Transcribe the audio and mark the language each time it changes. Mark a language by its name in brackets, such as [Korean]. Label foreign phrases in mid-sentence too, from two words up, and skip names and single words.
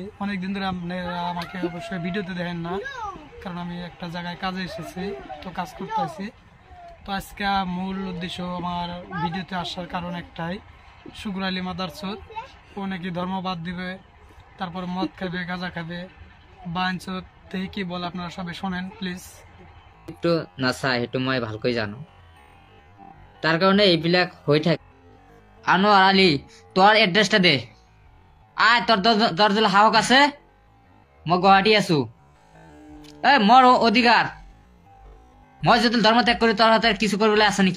[Bangla] অনেক দিন ধরে আপনারা আমাকে অবশ্যই ভিডিওতে দেখেন না, কারণ আমি একটা জায়গায় কাজে এসেছি, তো কাজ করতে আছি। তো আজকে মূল উদ্দেশ্য আমার ভিডিওতে আসার কারণ একটাই, শুকুর আলী মাদারচর ও নাকি ধর্ম বাদ দিবে, তারপর মদ খাবে, গাঁজা খাবে, বাঞ্চত থেকে কি বলে আপনারা সবাই শোনেন প্লিজ। [Assamese] একটু নাচা সেইটো মই ভালকৈ জানো, তাৰ কাৰণে এইবিলাক হৈ থাকে। আনোৱাৰ আলী, তোৰ এড্ৰেছটা দে। আয়, তোৰ তোৰ যদি সাহস আছে, মই গুৱাহাটী আছো। মোৰ অধিকাৰ, মই যদি ধৰ্ম ত্যাগ কৰি তোৰ হাতে কিছু কৰিবলৈ আছে নেকি?